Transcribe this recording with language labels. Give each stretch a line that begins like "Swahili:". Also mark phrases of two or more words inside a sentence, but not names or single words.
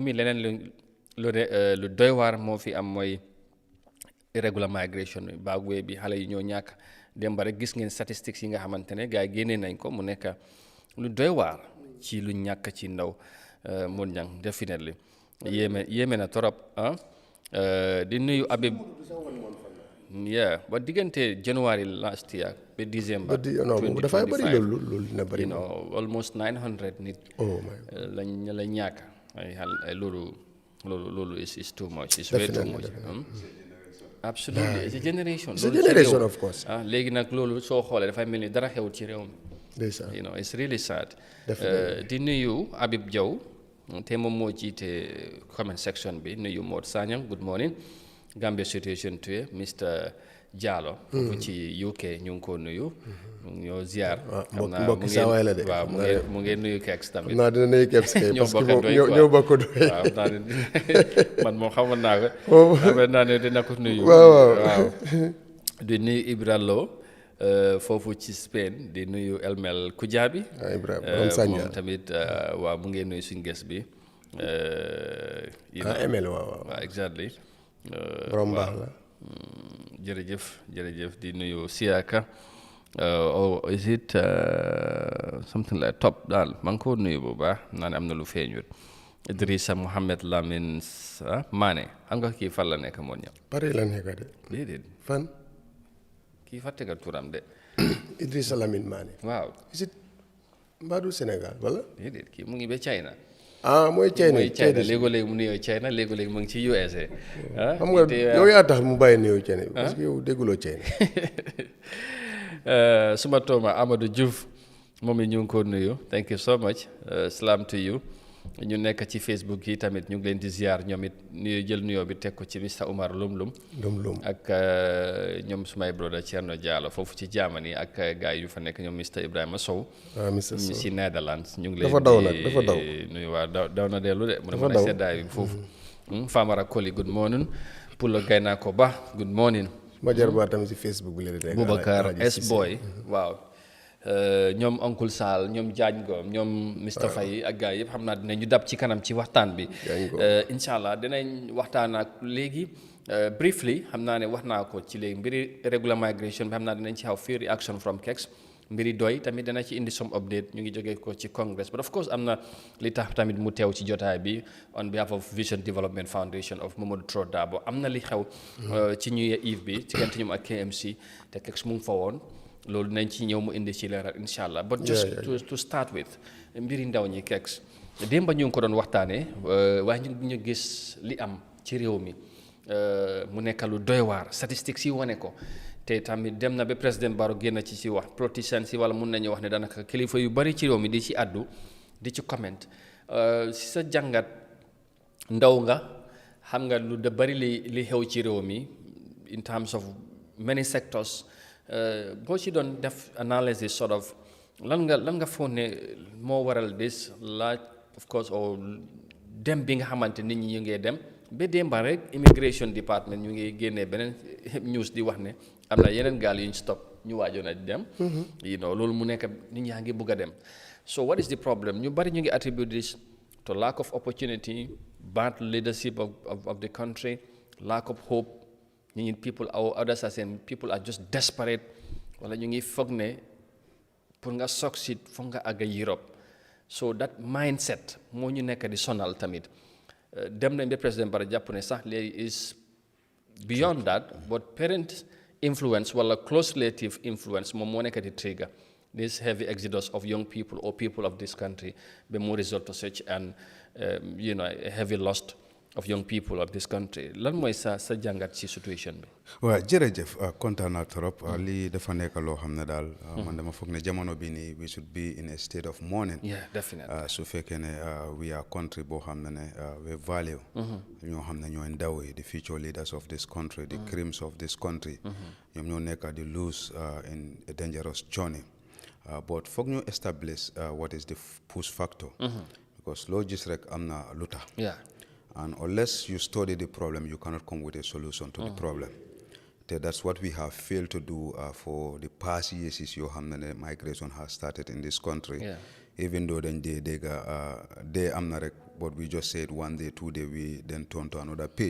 Wolof: mi leneen lu doy waar moo fi am mooy
English: irregular migration
Wolof: bi baagwee bi xale yi ñoo ñàkk démb rek gis ngeen statistiques yi nga xamante ne gars yi génnee nañ ko mu nekk lu doy waar ci lu ñàkk ci ndaw mun ñang definitely yéeme na torop di nuyu Habib ba diggante
English: January last year
Wolof: ba December 2025 dafay bëri loolu dina bëri
English: almost 900
Wolof: nit la ñàkk ay loolu
English: is too much, it's way too much. Absolutely, it's a generation. It's a generation, of course.
Wolof: Léegi nag loolu soo xoolee dafay mel ni dara xewut ci réew mi.
English: It's really sad.
Wolof: Di nuyu Habib Diaw te moom moo jiite
English: comment section
Wolof: bi nuyu Mor Sanyang
English: good morning Gambia situation today Mr.
Wolof: Diallo foofu ci UK ñu ngi ko nuyu ñoo ziar mbokk saa waay la de waaw mu ngi nuyu Kex tamit naa dina nuyu Kex kay
French: parce que
Wolof: ñoo bokk doy waaw man moom xamoon naa ko xamoon naa ne dina ko nuyu waaw di nuyu Ibra Lo foofu ci Spain di nuyu Elmel Kujabi moom tamit waaw mu ngi nuyu suñu ges bi Emel waaw
English: exactly
Wolof: borom baax la jërëjëf di nuyu Siaka
English: is it something like top
Wolof: daal maa ngi ko nuyu bu baax naa ne am na lu feeñut Idrissa Mohamed Lamine Mané xam nga kii fan la nekk moon ñam Paris la nekk de déedéet fan kii fàtte nga turam de Idrissa Lamine Mané waaw
English: is it
Wolof: mbaadu Sénégal wala déedéet kii mu ngi ba China mooy China léegi-léegi mu nuyoo China léegi-léegi mu ngi ci USA xam nga yow yaa tax mu bàyyi nuyoo China
French: parce que
Wolof: yow dégguloo China suma tooma Amadou Diouf moom it ñu ngi ko nuyu
English: thank you so much salam to you
Wolof: ñu nekk ci Facebook yi tamit ñu ngi leen di ziar ñoom it nuyu jël nuyoo bi teg ko ci Mr Omar Lumlum ak ñoom sumay brother Thierno Diallo foofu ci Germany ak gars yu fa nekk ñoom Mr Ibrahima Sow ci Netherlands ñu ngi leen di nuyu waa daw na dellu de mu ne mën a seddaay bi foofu Famara Koli
English: good morning
Wolof: Pulo Gaynako Ba
English: good morning
Wolof: ma jar ba tamit ci Facebook bi la di Boubacar S Boy waaw ñoom Oncle Sall ñoom Diagne Ngom ñoom Moustapha yi ak gars yëpp xam naa dinañu dab ci kanam ci waxtaan bi
Arabic: incha allah
Wolof: dinañ waxtaan ak léegi briefly xam naa ne wax naa ko ci léegi mbiri
English: regular migration
Wolof: bi xam naa dinañ ci xaw
English: few reaction from
Wolof: Kex mbiri doy tamit dana ci indi
English: some update
Wolof: ñu ngi jógee ko ci Congress
English: but of course
Wolof: am na li tax tamit mu teew ci jotaay bi
English: on behalf of
Wolof: Vision Development Foundation of Mamadou Tro Darboe am na li xew ci
English: New Year Eve
Wolof: bi ci diggante ñoom ak KMC te Keks mu ngi fa woon loolu nañ ci ñëw mu indi ci leeral
Arabic: incha allah
English: but just to start with
Wolof: mbiri ndaw ñi Keks démb ñu ngi ko doon waxtaanee waaye ñu gis li am ci réew mi mu nekk lu doy waar statistiques yi wane ko te tamit dem na ba président Barrow génn ci wax politiciens si wala mun nañu wax ne daanaka kilifa yu bari ci réew mi di ci addu di ci comment si sa jàngat ndaw nga xam nga lu da bari li xew ci réew mi
English: in terms of many sectors
Wolof: boo ci doon def analysis
English: sort of
Wolof: lan nga foog ne moo waral this laaj
English: of course
Wolof: or dem bi nga xamante nit ñi ñu ngee dem ba démba rek
English: immigration department
Wolof: ñu ngi génnee beneen news di wax ne am na yeneen gaal yuñ stop ñu waajoon a dem loolu mu nekk nit ñaa ngi bugg a dem
English: so what is the problem
Wolof: ñu bari ñu ngi
English: attribute this to lack of opportunity bad leadership of the country lack of
Wolof: hope ñu ngi
English: people or others are saying people are just desperate
Wolof: wala ñu ngi foog ne pour nga succeed foog nga
English: àgg Europe so that mindset
Wolof: moo ñu nekk di sonal tamit dem nañ ba président Barrow jàpp ne sax léegi
English: is beyond that but parent influence wala close relative influence
Wolof: moom moo nekk di
English: trigger this heavy exodus of young people or people of this country
Wolof: ba mu
English: result to such an a heavy loss of young people of this country
Wolof: lan mooy sa jàngat ci situation bi. waaw jërëjëf kontaan naa trop lii dafa nekk loo xam ne daal man dama foog ne jamono bi nii
English: we should be in a state of mourning. Yeah, definitely.
Wolof: su fekkee ne
English: we are country
Wolof: boo xam ne
English: we value
Wolof: ñoo xam ne ñooy ndaw yi
English: the future leaders of this country the creams of this country
Wolof: ñoom ñoo nekk di
English: lose in a dangerous journey but
Wolof: foog ñu
English: establish what is the push factor because
Wolof: loo gis rek am na lu tax.
English: And unless you study the problem, you cannot come with a solution to the problem. That's what we have failed to do for the past years. Is migration has started in this country. Yeah. Even though then they but we just said 1 day, 2 day, we then turn to another page.